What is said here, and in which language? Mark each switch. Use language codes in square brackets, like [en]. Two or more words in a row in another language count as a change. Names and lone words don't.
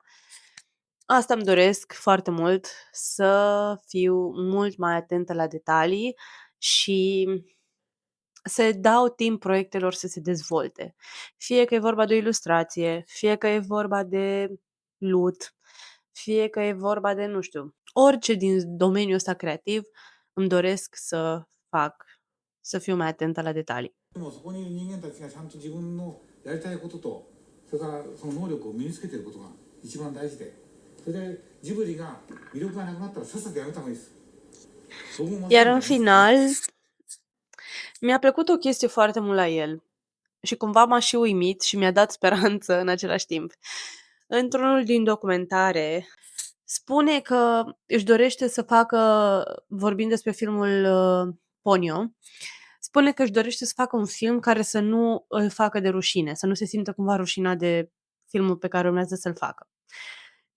[ro] Asta îmi doresc foarte mult, să fiu mult mai atentă la detalii și să dau timp proiectelor să se dezvolte. Fie că e vorba de o ilustrație, fie că e vorba de lut, fie că e vorba de, nu știu, orice din domeniul ăsta creativ, îmi doresc să fac, să fiu mai atentă la detalii. [ja] でもそこにいる人間たちがちゃんと自分のやりたいこととそれからその能力を身につけていることが一番大事で、それでジブリが魅力がなくなったらさっさとやめた方がいいです。 [ro] Iar în final, mi-a plăcut o chestie foarte mult la el și cumva m-a și uimit și mi-a dat speranță în același timp. Într-unul din documentare spune că își dorește să facă, vorbind despre filmul Ponyo, spune că își dorește să facă un film care să nu îl facă de rușine, să nu se simtă cumva rușinat de filmul pe care urmează să-l facă.